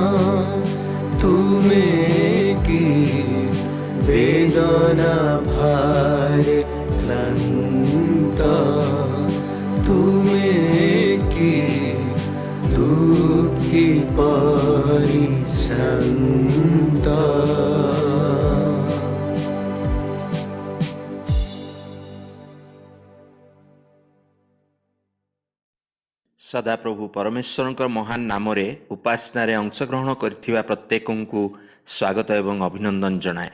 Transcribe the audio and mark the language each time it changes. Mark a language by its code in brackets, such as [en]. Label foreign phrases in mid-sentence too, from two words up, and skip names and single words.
[bn] তুমি কি বেদনা ভারে ক্লান্ত, তুমি কি দুঃখী পরিশ্রান্ত। [or] ସଦାପ୍ରଭୁ ପରମେଶ୍ୱରଙ୍କ ମହାନ ନାମରେ ଉପାସନାରେ ଅଂଶଗ୍ରହଣ କରିଥିବା ପ୍ରତ୍ୟେକଙ୍କୁ ସ୍ୱାଗତ ଏବଂ ଅଭିନନ୍ଦନ ଜଣାଏ।